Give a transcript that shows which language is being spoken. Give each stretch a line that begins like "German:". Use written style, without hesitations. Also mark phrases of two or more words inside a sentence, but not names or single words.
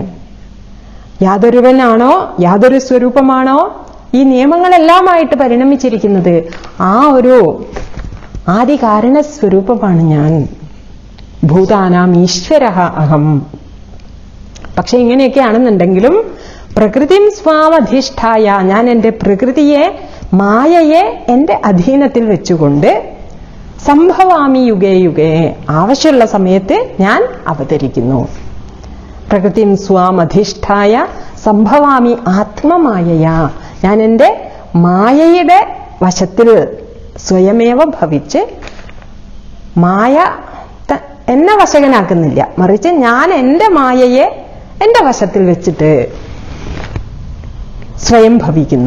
Malayalam: യാതൊരുവനാണോ, യാതൊരു സ്വരൂപമാണോ ഈ നിയമങ്ങളെല്ലാമായിട്ട് പരിണമിച്ചിരിക്കുന്നത്, ആ ഒരു ആദികാരണ സ്വരൂപമാണ് ഞാൻ.
Sanskrit: ഭൂതാനാം ഈശ്വരഃ അഹം.
Malayalam: പക്ഷെ ഇങ്ങനെയൊക്കെയാണെന്നുണ്ടെങ്കിലും
Sanskrit: പ്രകൃതിം സ്വാമധിഷ്ഠായ,
Malayalam: ഞാൻ എൻ്റെ പ്രകൃതിയെ, മായയെ എൻ്റെ അധീനത്തിൽ വെച്ചുകൊണ്ട്
Sanskrit: സംഭവാമി യുഗേ യുഗേ,
Malayalam: ആവശ്യമുള്ള സമയത്ത് ഞാൻ അവതരിക്കുന്നു.
Sanskrit: പ്രകൃതിം സ്വാമധിഷ്ഠായ സംഭവാമി ആത്മമായയാ,
Malayalam: ഞാൻ എൻ്റെ മായയുടെ വശത്തിൽ സ്വയമേവ ഭവിച്ച്, മായ എന്നെ വശകനാക്കുന്നില്ല, മറിച്ച് ഞാൻ എൻ്റെ മായയെ എൻ്റെ വശത്തിൽ വെച്ചിട്ട് സ്വയം ഭവിക്കുന്നു.